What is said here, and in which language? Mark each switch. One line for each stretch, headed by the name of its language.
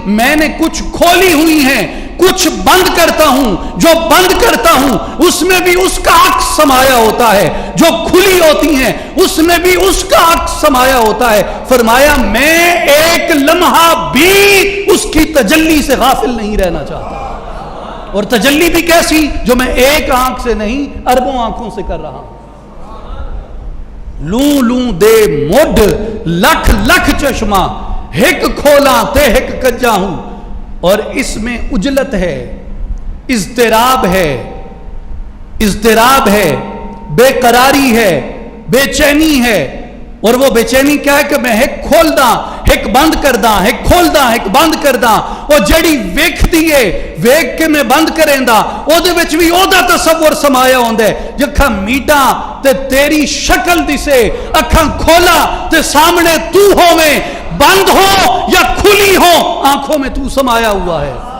Urdu: میں نے کچھ کھولی ہوئی ہیں, کچھ بند کرتا ہوں, جو بند کرتا ہوں اس میں بھی اس کا عکس سمایا ہوتا ہے, جو کھلی ہوتی ہیں اس میں بھی اس کا عکس سمایا ہوتا ہے. فرمایا میں ایک لمحہ بھی اس کی تجلی سے غافل نہیں رہنا چاہتا, اور تجلی بھی کیسی, جو میں ایک آنکھ سے نہیں اربوں آنکھوں سے کر رہا ہوں.
Punjabi: لوں لوں دے مڈھ لکھ لکھ چشمہ, ہک کھولا تے ہک کجا ہوں.
Urdu: اور اس میں اجلت ہے, اضطراب ہے, اضطراب ہے, بے قراری ہے, بے چینی ہے. اور وہ بے چینی کیا ہے کہ
Punjabi: میں ہک کھول دا, ایک بند کردا ایک کھولدا ایک بند کردا او جڑی ویکھدی ہے ویکھ کے میں بند کریندا او دے وچ وی او دا تصور سمایا ہوندا ہے جکھاں میٹاں تے تیری شکل دسے اکھاں کھولا تے سامنے تو ہوویں
Urdu: بند ہو یا کھلی ہو آنکھوں میں تو سمایا ہوا ہے